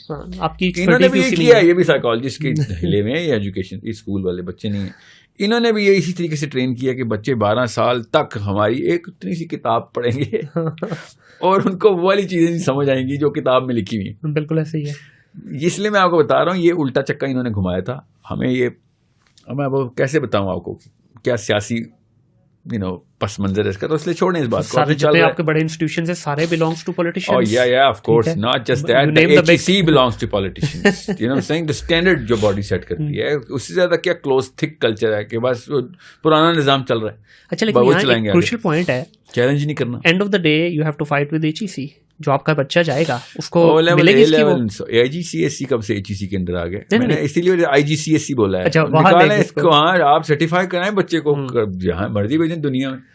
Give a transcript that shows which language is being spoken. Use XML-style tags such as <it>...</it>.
<ur>انہوں نے بھی یہ کیا, یہ بھی سائیکالوجسٹ کے ہلے میں, یہ ایجوکیشن اسکول والے بچے نہیں ہیں, انہوں نے بھی یہ اسی طریقے سے ٹرین کیا کہ بچے 12 سال تک ہماری ایک اتنی سی کتاب پڑھیں گے اور ان کو وہ والی چیزیں نہیں سمجھ آئیں گی جو کتاب میں لکھی ہوئی. بالکل ایسے ہی ہے. اس لیے میں آپ کو بتا رہا ہوں, یہ الٹا چکا انہوں نے گھمایا تھا ہمیں. یہ میں کیسے بتاؤں آپ کو کیا سیاسی پس منظر ہے اس کا, تو اس لیے چھوڑیں اس بات کو. آپ کے بڑے انسٹیٹیوشنز ہیں سارے</ur> <en>belongs to politicians. Oh yeah, of course, not just that. The HEC belongs to politicians. You know what I'm saying? The standard</en> <ur>جو باڈی سیٹ کرتی ہے, اس سے زیادہ کیا کلوز تھک کلچر ہے کہ بس پرانا نظام چل رہا ہے. اچھا, لیکن یہاں ایک کروشل پوائنٹ ہے, چیلنج نہیں کرنا.</ur> <en>End of the day you have to fight with HEC.</en> <ur>جو آپ کا بچہ جائے گا اس کو ملے گی اس کی وہ</ur> <en>IGCSE.</en> <ur>کب سے HEC کے اندر آ گئے, میں نے اسی لیے IGCSE بولا ہے. نکالیں اس کو, ہاں آپ سرٹیفائی کرائیں بچے کو, جہاں مرضی بھیجیں دنیا میں.</ur>